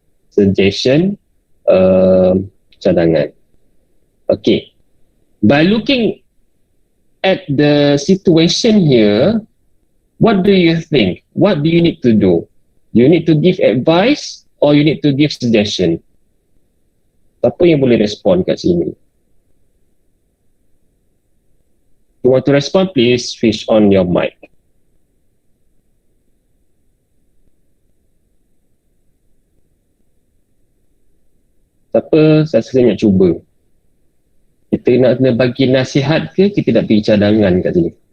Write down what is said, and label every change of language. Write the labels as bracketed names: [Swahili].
[English] Suggestion, cadangan. Okay. By looking at the situation here, what do you think? What do you need to do? You need to give advice or you need to give suggestion? [Malay] Siapa yang boleh respon kat sini? [English] You want to respond, please switch on your mic. [Malay] Siapa saya nak cuba? Kita nak kena bagi nasihat ke kita nak bagi cadangan kat sini?